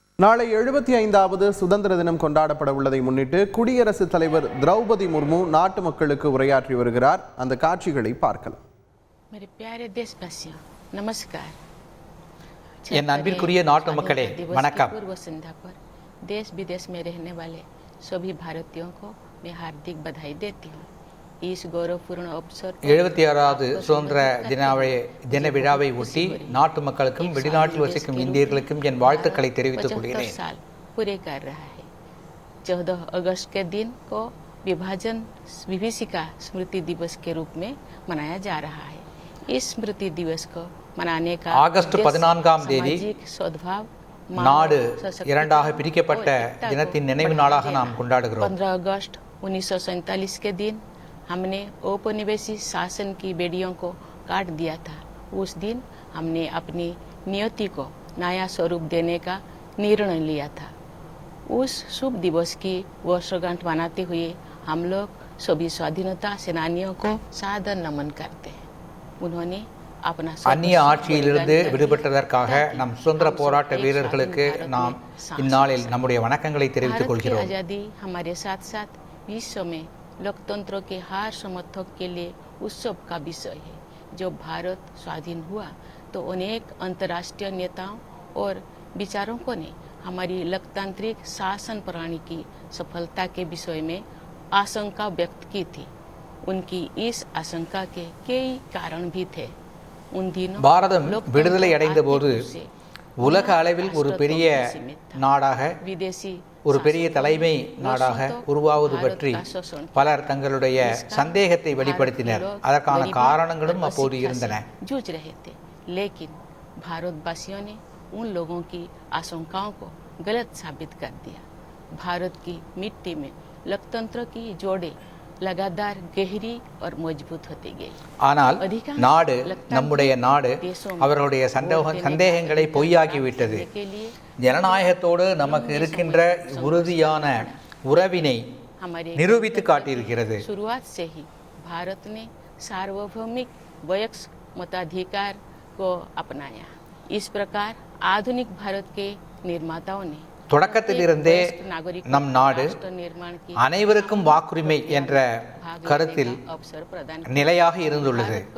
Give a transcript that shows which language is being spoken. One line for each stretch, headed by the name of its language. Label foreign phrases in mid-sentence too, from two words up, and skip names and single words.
Tamil: நாளை 75வது சுதந்திர தினம் கொண்டாடப்பட உள்ளதை முன்னிட்டு குடியரசுத் தலைவர் திரௌபதி முர்மு நாட்டு மக்களுக்கு உரையாற்றி வருகிறார். அந்த காட்சிகளை பார்க்கலாம். என் அன்பிற்குரிய நாட்டு மக்களே, வணக்கம்.
Hindi: देश विदेश में रहने वाले सभी भारतीयों को मैं हार्दिक बधाई देती हूँ. इस गौरवपूर्ण अवसर
Tamil: 76வது சுதந்திர தின விழாவை ஒட்டி நாட்டு மக்களுக்கும் வெளிநாட்டில் வசிக்கும் இந்தியர்களுக்கும் என் வாழ்த்துக்களை தெரிவித்துக் கொள்கிறேன்.
Hindi: साल पूरे कर रहा है. 14 अगस्त के दिन को विभाजन विभीषिका स्मृति दिवस के रूप में मनाया जा रहा है. इस स्मृति दिवस को मनाने का
Tamil: ஆகஸ்ட் 14ஆம் தேதி
Hindi: सद्भाव
Tamil: நாடு இரண்டாக பிரிக்கப்பட்ட தினத்தின் நினைவு நாளாக நாம் கொண்டாடுகிறோம்.
Hindi: 15 अगस्त 1947 के दिन हमने औपनिवेशिक शासन की बेड़ियों को काट दिया था. उस दिन हमने अपनी नियति को नया स्वरूप देने का निर्णय लिया था. उस शुभ दिवस की वर्षगांठ मनाते हुए हम लोग सभी स्वाधीनता सेनानियों को सादर नमन करते हैं. उन्होंने अपना
Tamil: அந்நிய ஆட்சியிலிருந்து விடுபட்டதற்காக நம் சுதந்திர போராட்ட வீரர்களுக்கு நாம் இந்நாளில் நம்முடைய வணக்கங்களை தெரிவித்துக் கொள்கிறோம்.
Hindi: आजादी हमारे साथ साथ विश्व में लोकतंत्र के हर समर्थक के लिए उत्सव का विषय है. जब भारत स्वाधीन हुआ तो अनेक अंतर्राष्ट्रीय नेताओं और विचारकों ने हमारी लोकतांत्रिक शासन प्रणाली की सफलता के विषय में आशंका व्यक्त की थी. उनकी इस आशंका के कई कारण भी थे. उन दिनों
Tamil: பாரதம் விடுதலை அடைந்த போது உலக அளவில் ஒரு பெரிய நாடாக, ஒரு பெரிய தலைமை நாடாக உருவாவது பற்றி பலர் தங்களுடைய சந்தேகத்தை வெளிப்படுத்தினர். அதற்கான காரணங்களும் அப்போது இருந்தன.
Hindi: जूझ रहे थे, लेकिन भारतवासियों ने उन लोगों की आशंकाओं को गलत साबित कर दिया. भारत की मिट्टी में लोकतंत्र की जोड़ें लगातार गहरी और मजबूत होती गई.
Tamil: ஆனால் நாடு, நம்முடைய நாடு அவர்களுடைய சந்தேகங்களை பொய்யாக்கிவிட்டது. ஜனநாயகத்தோடு நமக்கு இருக்கின்ற உறுதியான உறவினை நிரூபித்து காட்டியிருக்கிறது.
Hindi: शुरुआत से ही भारत ने सार्वभौमिक वयस्क मताधिकार को अपनाया. इस प्रकार आधुनिक भारत के निर्माताओं ने
Tamil: தொடக்கத்திலிருந்தே நம் நாடு அனைவருக்கும் வாக்குரிமை என்ற கருத்தில் நிலையாக இருந்துள்ளது.